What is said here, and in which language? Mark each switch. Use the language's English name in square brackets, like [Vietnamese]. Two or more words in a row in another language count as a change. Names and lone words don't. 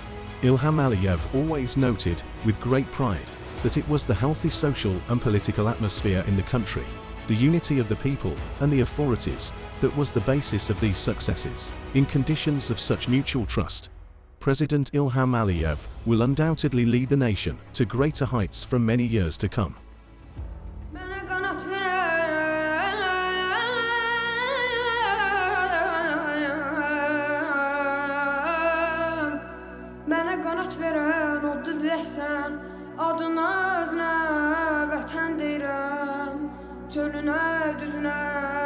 [English] Ilham Aliyev always noted, with great pride, that it was the healthy social and political atmosphere in the country, the unity of the people and the authorities, that was the basis of these successes. In conditions of such mutual trust, President Ilham Aliyev will undoubtedly lead the nation to greater heights for many years to come. [Azerbaijani] Mənə qanat verən o diləksən, adına özünə vətən deyirəm, çölünə, düzünə